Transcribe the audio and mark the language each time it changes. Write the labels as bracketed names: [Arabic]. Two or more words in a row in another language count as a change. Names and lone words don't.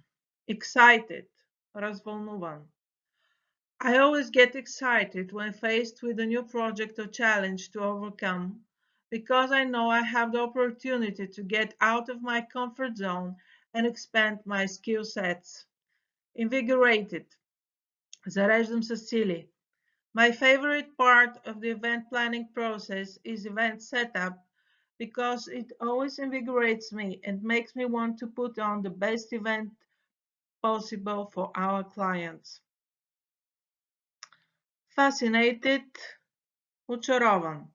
[English] Excited, развълнуван. I always get excited when faced with a new project or challenge to overcome because I know I have the opportunity to get out of my comfort zone and expand my skill sets. Invigorated, [Bulgarian] зареждам с сили. [English] My favorite part of the event planning process is event setup because it always invigorates me and makes me want to put on the best event possible for our clients. Fascinated, очарован.